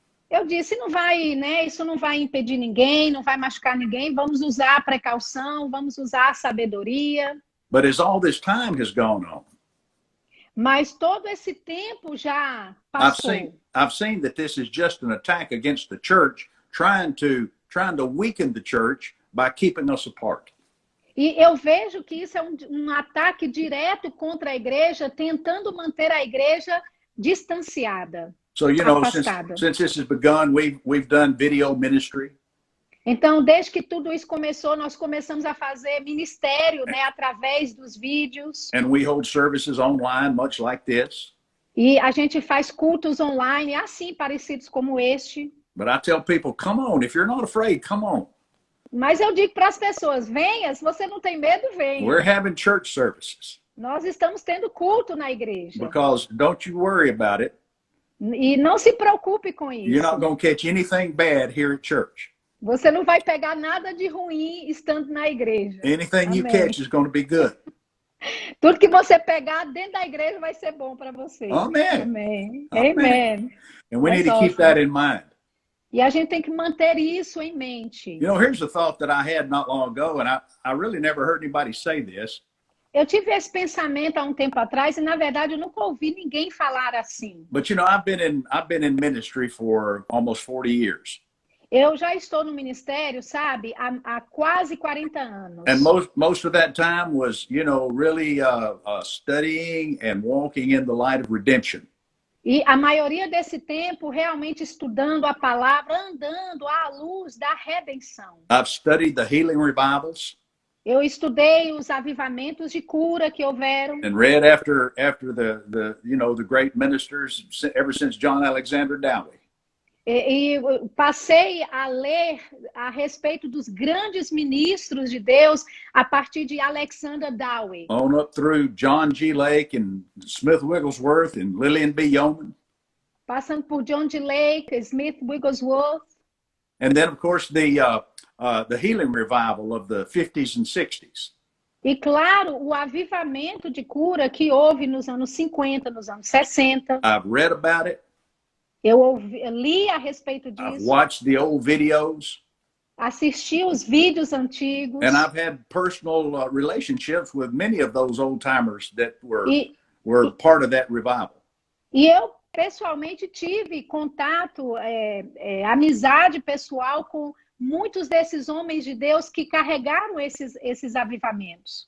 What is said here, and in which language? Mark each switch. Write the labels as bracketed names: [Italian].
[Portuguese] Eu disse, não vai, né? Isso não vai impedir ninguém, não vai machucar ninguém. Vamos usar a precaução, vamos usar a sabedoria. [English] But as all this time has gone on, [Portuguese] Mas todo esse tempo já passou. [English] I've seen that this is just an attack against the church, trying to weaken the church by keeping us apart. [Portuguese] E eu vejo que isso é um ataque direto contra a igreja, tentando manter a igreja distanciada. [English] So, you know, [Portuguese] afastada. [English] since this has begun, we've done video ministry. [Portuguese] Então, desde que tudo isso começou, nós começamos a fazer ministério, né, através dos vídeos. [English] And we hold services online, much like this. [Portuguese] E a gente faz cultos online, assim, parecidos como este. [English] But I tell people, come on, if you're not afraid, come on. [Portuguese] Mas eu digo para as pessoas, venha, se você não tem medo, venha. [English] We're having church services. [Portuguese] Nós estamos tendo culto na igreja. [English] Because don't you worry about it. [Portuguese] E não se preocupe com isso. [English] You're not going to catch anything bad here at church. [Portuguese] Você não vai pegar nada de ruim estando na igreja. [English] Anything you [Portuguese] Amém. [English] catch is going to be good. [Portuguese] Tudo que você pegar dentro da igreja vai ser bom para você. [English] Amen. [Portuguese] Amém. [English] Amen. Amen. And we need That's to keep awesome. that in mind. [Portuguese] E a gente tem que manter isso em mente. [English] You know, here's a thought that I had not long ago, and I really never heard anybody say this. [Portuguese] Eu tive esse pensamento há um tempo atrás e, na verdade, eu nunca ouvi ninguém falar assim. [English] But you know, I've been in ministry for almost 40 years. [Portuguese] Eu já estou no ministério, sabe, há quase 40 anos. [English] And most of that time was, really studying and walking in the light of redemption. [Portuguese] E a maioria desse tempo realmente estudando a palavra, andando à luz da redenção. [English] I've studied the healing revivals. [Portuguese] Eu estudei os avivamentos de cura que houveram. [English] And read after the great ministers ever since John Alexander Dowie. E passei a ler a respeito dos grandes ministros de Deus a partir de Alexander Dowie. On up through John G. Lake and Smith Wigglesworth and Lillian B. Yeoman. [Portuguese] Passando por John G. Lake, Smith Wigglesworth. [English] And then, of course, the healing revival of the 50s and 60s. [Portuguese] E, claro, o avivamento de cura que houve nos anos 50, nos anos 60. [English] I've read about it. [Portuguese] Eu li a respeito [English] I've [Portuguese] disso. [English] watched the old videos. [Portuguese] Assisti os vídeos antigos. [English] And I've had personal relationships with many of those old-timers that were part of that revival. [Portuguese] E eu, pessoalmente, tive contato, amizade pessoal com muitos desses homens de Deus que carregaram esses avivamentos.